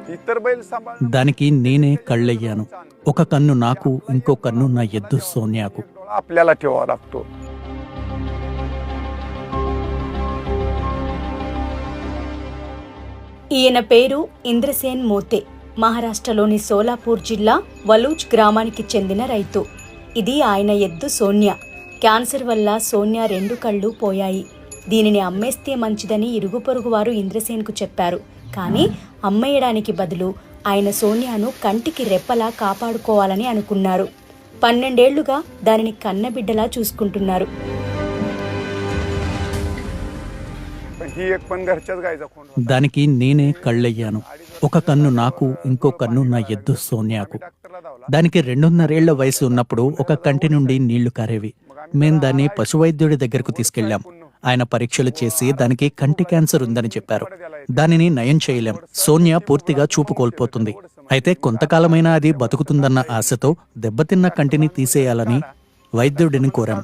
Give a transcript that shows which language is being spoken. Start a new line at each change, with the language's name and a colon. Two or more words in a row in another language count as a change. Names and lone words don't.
Marathi: तर बैल सांभाळ
Telugu: దానికి నేనే కళ్ళయ్యాను. ఒక కన్ను నాకు, ఇంకో కన్ను నా ఎద్దు సోనియాకు.
Marathi: आपल्याला ठेवावा लागतो.
Telugu: ఈయన పేరు ఇంద్రసేన్ మోతే. మహారాష్ట్రలోని సోలాపూర్ జిల్లా వలూజ్ గ్రామానికి చెందిన రైతు. ఇది ఆయన ఎద్దు సోనియా. క్యాన్సర్ వల్ల సోనియా 2 కళ్ళు పోయాయి. దీనిని అమ్మేస్తే మంచిదని ఇరుగు పొరుగు వారు ఇంద్రసేన్కు చెప్పారు. కానీ అమ్మేయడానికి బదులు ఆయన సోనియాను కంటికి రెప్పలా కాపాడుకోవాలని అనుకున్నారు. 12 ఏళ్లుగా దానిని కన్నబిడ్డలా చూసుకుంటున్నారు.
Marathi: ही एक पण घरच्याच गायचा खोंड होता.
Telugu: దానికి నేనే కళ్ళయ్యాను. ఒక కన్ను నాకు, ఇంకో కన్ను నా ఎద్దు సోనియాకు.
Marathi: डॉक्टरला धावला.
Telugu: దానికి 2.5 ఏళ్ల వయసు ఉన్నప్పుడు ఒక కంటి నుండి నీళ్లు కారేవి. మేం దాన్ని పశువైద్యుడి దగ్గరకు తీసుకెళ్లాం. ఆయన పరీక్షలు చేసి దానికి కంటి క్యాన్సర్ ఉందని చెప్పారు. దానిని నయం చేయలేం. సోనియా పూర్తిగా చూపు కోల్పోతుంది. అయితే కొంతకాలమైనా అది బతుకుతుందన్న ఆశతో దెబ్బతిన్న కంటిని తీసేయాలని వైద్యుడిని కోరాం.